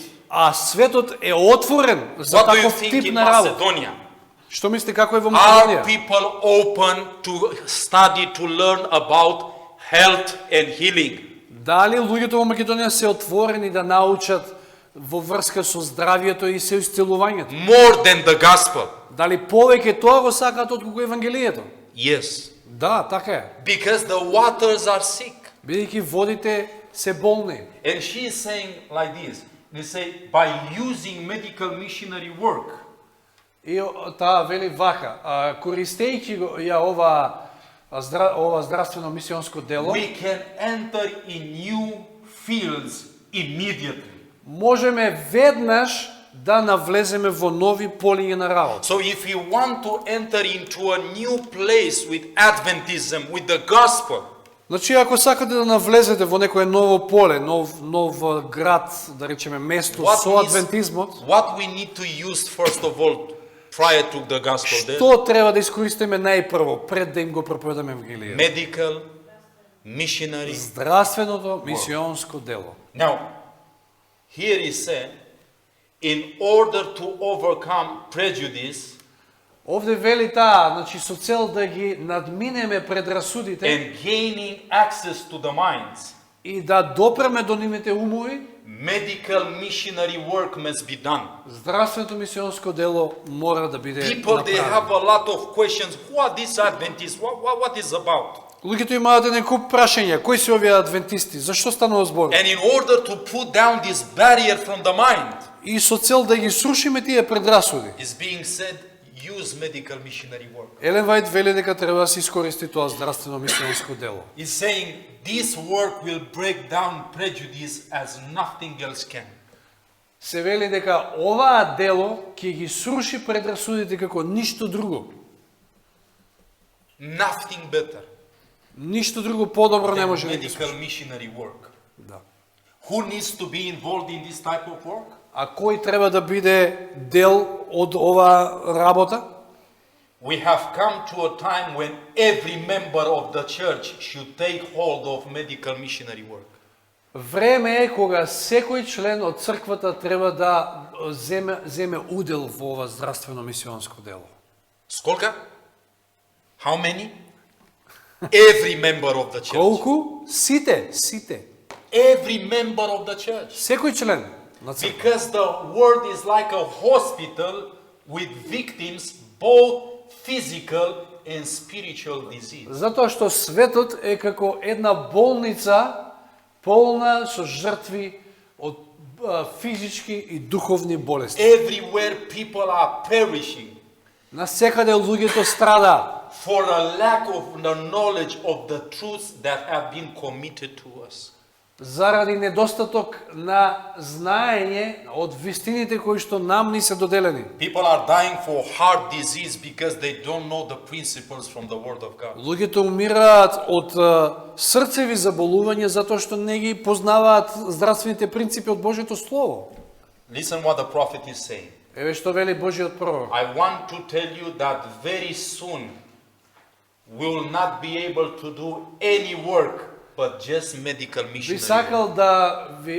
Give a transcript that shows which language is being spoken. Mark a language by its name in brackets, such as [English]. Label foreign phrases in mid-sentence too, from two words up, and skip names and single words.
[Macedonian] А светот е отворен за [English] What do you [Macedonian] таков [English] think [Macedonian] тип [English] in [Macedonian] на работа. [English] Macedonia? [Macedonian] Што мислите како е во [English] Are [Macedonian] Македонија? [English] people open to study, to learn about health and healing? [Macedonian] Дали луѓето во Македонија се отворени да научат во врска со здравието и се исцелувањето? [English] More than the gospel? [Macedonian] Дали повеќе тоа го сакаат отколку евангелието? [English] Yes. [Macedonian] Да, така е. [English] Because the waters are sick. [Macedonian] Бидејќи водите се болни. [English] And she is saying like this. They say, by using medical missionary work, [Macedonian] И таа вели вака, користејќи го ја ова здравствено мисионско дело, [English] we can enter in new fields immediately. [Macedonian] можеме веднаш да навлеземе во нови полиња на работа. [English] So if you want to enter into a new place with Adventism, with the gospel, [Macedonian] Значи, ако сакате да навлезете во некое ново поле, нов град, да речеме место со адвентизмот, [English] what we need to use first of all prior to the gospel there? [Macedonian] што треба да искористиме најпрво пред да им го проповедаме Евангелието? [English] Medical, missionary. [Macedonian] Здравственото мисионско дело. [English] Now, here is said, in order to overcome prejudice [Macedonian] Овде вели таа, значи со цел да ги надминеме предрасудите [English] and gaining access to the minds, [Macedonian] и да допреме до нивните умови, [English] medical missionary work must be done. [Macedonian] здравственото мисионско дело мора да биде [English] People, they have [Macedonian] направено. [English] a lot of questions. Who are these Adventists? What is about? [Macedonian] Луѓето имаат еден куп прашања, кои се овие адвентисти, зашто станува збор? [English] And in order to put down this barrier from the mind, [Macedonian] И со цел да ги срушиме тие предрасуди. [English] is being said, use medical missionary work. [Macedonian] Елен Вајд вели дека треба да се искористи тоа здравствено мисионско дело. [English] Is saying this work will break down prejudice as nothing else can. [Macedonian] Се вели дека оваа дело ќе ги сруши предрасудите како ништо друго. [English] Nothing better [Macedonian] Ништо друго подобро не [English] than [Macedonian] може да ги [English] medical [Macedonian] сруши. [English] missionary work. [Macedonian] Да. [English] Who needs to be involved in this type of work? [Macedonian] А кој треба да биде дел од оваа работа? [English] We have come to a time when every member of the church should take hold of medical missionary work. [Macedonian] Време е кога секој член од црквата треба да земе удел во ова здравствено мисионско дело. [Russian] Сколько? [English] How many? Every member of the church. [Macedonian] Колку? Сите. [English] Every member of the church. [Macedonian] Секој член на црква. [English] Because the world is like a hospital with victims, both physical and spiritual disease. [Macedonian] Затоа што светот е како една болница полна со жртви од физички и духовни болести. [English] Everywhere people are perishing [Macedonian] Насекаде луѓето страдаат [English] for a lack of the knowledge of the truths that have been committed to us. [Macedonian] заради недостаток на знаење од вистините кои што нам ни се доделени. [English] People are dying for heart disease because they don't know the principles from the Word of God. [Macedonian] Луѓето умираат од срцеви заболувања затоа што не ги познаваат здравствените принципи од Божјото слово. [English] Listen what the prophet is saying. [Macedonian] Еве што вели Божјиот пророк. [English] I want to tell you that very soon we will not be able to do any work but just medical missionary work.